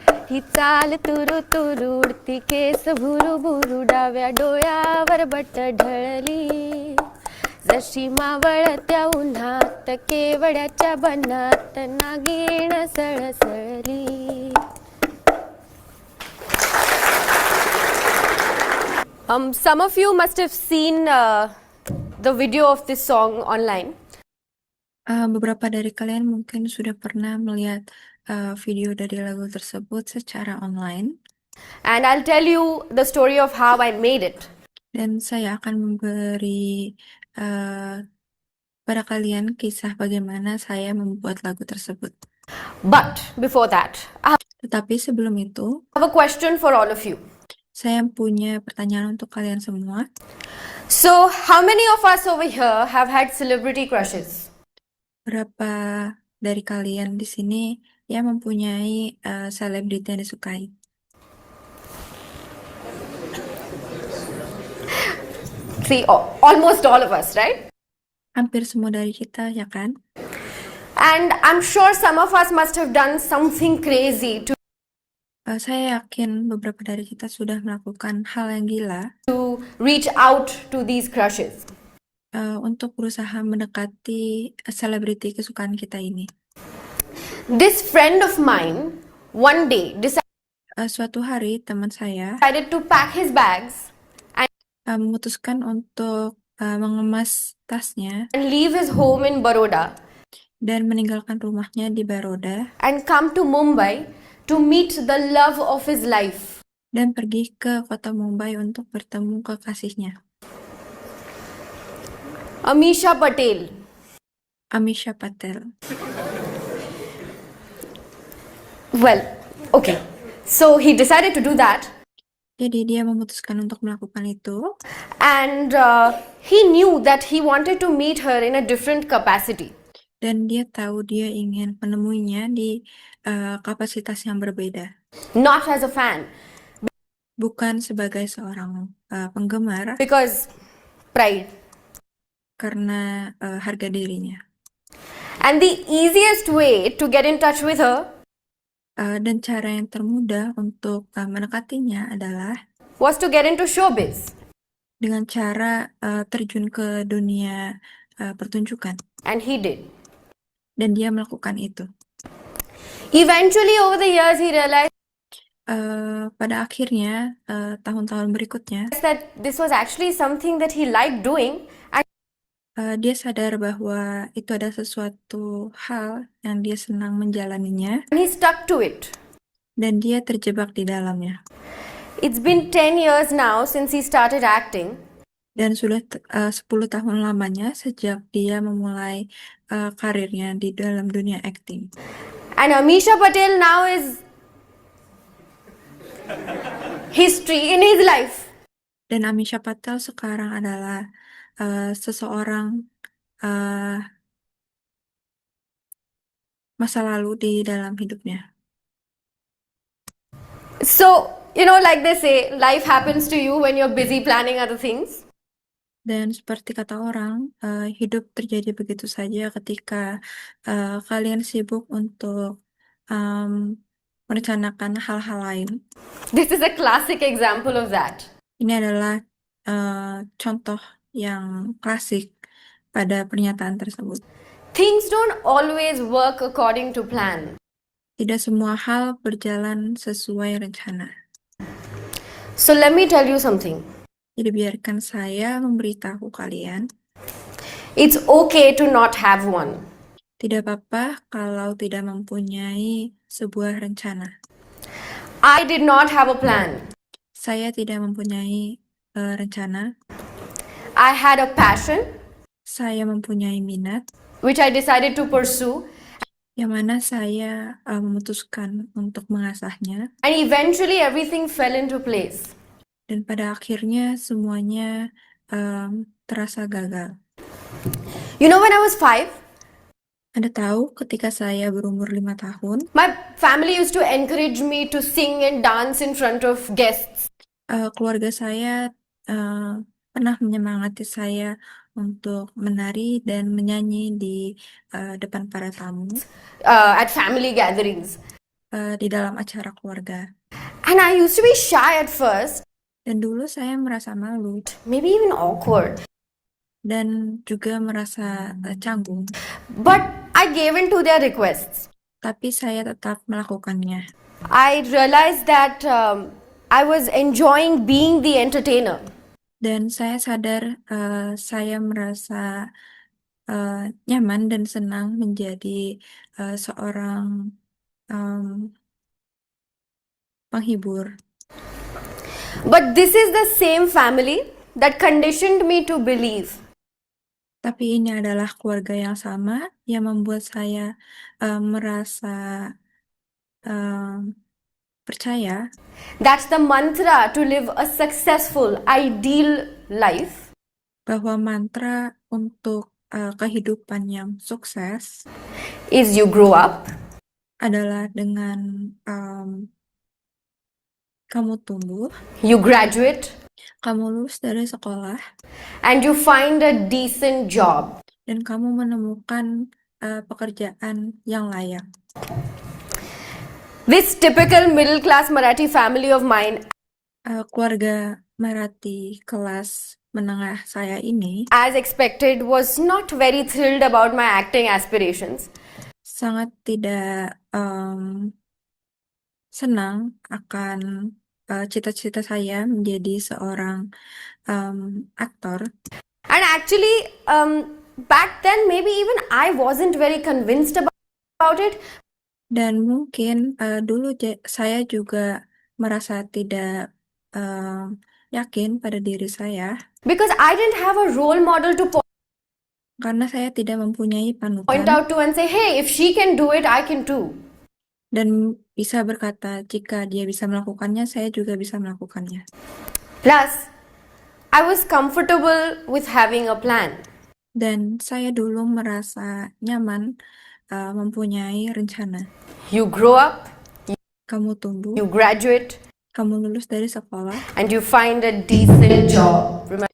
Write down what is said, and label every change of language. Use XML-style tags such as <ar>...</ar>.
<mr>ही चाल तुरु तुरु उडती केस भुरु भुरु डाव्या डोळ्यावर बट ढळली. जशी मावळत्या उन्हात केवड्याच्या बनात Naagin सळसळली.</mr> <en>Some of you must have seen the video of this song online.</en> <id>Beberapa dari kalian mungkin sudah pernah melihat video dari lagu tersebut secara online.</id> <en>And I'll tell you the story of how I made it.</en> <id>Dan saya akan memberi pada kalian kisah bagaimana saya membuat lagu tersebut.</id> <en>But before that, I</en> <id>Tetapi sebelum itu,</id> <en>have a question for all of you.</en> <id>saya punya pertanyaan untuk kalian semua.</id> <en>So, how many of us over here have had celebrity crushes?</en> <id>Berapa dari kalian di sini yang mempunyai selebriti yang disukai?</id> <en>See, almost all of us, right?</en> <id>Hampir semua dari kita, ya kan?</id> <en>And I'm sure some of us must have done something crazy</en> <id>Saya yakin beberapa dari kita sudah melakukan hal yang gila</id> <en>to reach out to these crushes.</en> <id>Untuk berusaha mendekati selebriti kesukaan kita ini.</id> <en>This friend of mine one day</en> <id>Suatu hari teman saya</id> <en>decided to pack his bags</en> <id>memutuskan untuk mengemas tasnya</id> <en>and leave his home in Baroda</en> <id>dan meninggalkan rumahnya di Baroda</id> <en>and come to Mumbai to meet the love of his life.</en> <id>dan pergi ke kota Mumbai untuk bertemu kekasihnya,</id> <en>Amisha Patel.</en> <id>Amisha Patel.</id> <en>Well, okay. So he decided to do that,</en> <id>Jadi dia memutuskan untuk melakukan itu</id> <en>and he knew that he wanted to meet her in a different capacity.</en> <id>dan dia tahu dia ingin menemuinya di kapasitas yang berbeda,</id> <en>Not as a fan,</en> <id>bukan sebagai seorang penggemar</id> <en>because pride.</en> <id>karena harga dirinya.</id> <en>And the easiest way to get in touch with her</en> <id>Dan cara yang termudah untuk mendekatinya adalah</id> <en>was to get into showbiz.</en> <id>dengan cara terjun ke dunia pertunjukan.</id> <en>And he did.</en> <id>Dan dia melakukan itu.</id> <en>Eventually, over the years, he realized</en> <id>Pada akhirnya, tahun-tahun berikutnya,</id> <en>that this was actually something that he liked doing, and</en> <id>dia sadar bahwa itu ada sesuatu hal yang dia senang menjalaninya,</id> <en>he stuck to it.</en> <id>dan dia terjebak di dalamnya.</id> <en>It's been 10 years now since he started acting,</en> <id>Dan sudah 10 tahun lamanya sejak dia memulai karirnya di dalam dunia acting.</id> <en>and Amisha Patel now is history in his life.</en> <id>Dan Amisha Patel sekarang adalah seseorang masa lalu di dalam hidupnya.</id> <en>So, like they say, life happens to you when you're busy planning other things.</en> <id>Dan seperti kata orang, hidup terjadi begitu saja ketika kalian sibuk untuk merencanakan hal-hal lain.</id> <en>This is a classic example of that.</en> <id>Ini adalah contoh yang klasik pada pernyataan tersebut.</id> <en>Things don't always work according to plan.</en> <id>Tidak semua hal berjalan sesuai rencana.</id> <en>So let me tell you something.</en> <id>Jadi biarkan saya memberitahu kalian,</id> <en>It's okay to not have one.</en> <id>tidak apa-apa kalau tidak mempunyai sebuah rencana.</id> <en>I did not have a plan.</en> <id>Saya tidak mempunyai rencana.</id> <en>I had a passion,</en> <id>Saya mempunyai minat,</id> <en>which I decided to pursue,</en> <id>yang mana saya memutuskan untuk mengasahnya.</id> <en>and eventually everything fell into place.</en> <id>Dan pada akhirnya semuanya terasa gagal.</id> <en>When I was 5,</en> <id>Anda tahu ketika saya berumur 5 tahun,</id> <en>my family used to encourage me to sing and dance in front of guests.</en> <id>keluarga saya pernah menyemangati saya untuk menari dan menyanyi di depan para tamu</id> <en>at family gatherings.</en> <id>di dalam acara keluarga.</id> <en>And I used to be shy at first,</en> <id>Dan dulu saya merasa malu</id> <en>maybe even awkward.</en> <id>dan juga merasa canggung,</id> <en>But I gave in to their requests.</en> <id>tapi saya tetap melakukannya.</id> <en>I realized that I was enjoying being the entertainer.</en> <id>Dan saya sadar saya merasa nyaman dan senang menjadi seorang penghibur.</id> <en>But this is the same family that conditioned me to believe</en> <id>Tapi ini adalah keluarga yang sama yang membuat saya merasa percaya</id> <en>that's the mantra to live a successful, ideal life</en> <id>bahwa mantra untuk kehidupan yang sukses</id> <en>is you grow up,</en> <id>adalah dengan kamu tumbuh,</id> <en>you graduate,</en> <id>kamu lulus dari sekolah,</id> <en>and you find a decent job.</en> <id>dan kamu menemukan pekerjaan yang layak.</id> <en>This typical middle class Marathi family of mine,</en> <id>Keluarga Marathi kelas menengah saya ini</id> <en>as expected, was not very thrilled about my acting aspirations.</en> <id>sangat tidak senang akan cita-cita saya menjadi seorang aktor.</id> <en>And actually, back then, maybe even I wasn't very convinced about it.</en> <id>Dan mungkin dulu saya juga merasa tidak yakin pada diri saya</id> <en>Because I didn't have a role model to</en> <id>karena saya tidak mempunyai</id> <en>point</en> <id>panutan</id> <en>out to and say, hey, if she can do it, I can too.</en> <id>dan bisa berkata jika dia bisa melakukannya, saya juga bisa melakukannya.</id> <en>Plus, I was comfortable with having a plan.</en> <id>Dan saya dulu merasa nyaman mempunyai rencana.</id> <en>You grow up,</en> <id>Kamu tumbuh,</id> <en>you graduate,</en> <id>kamu lulus dari sekolah,</id> <en>and you find a decent job.</en>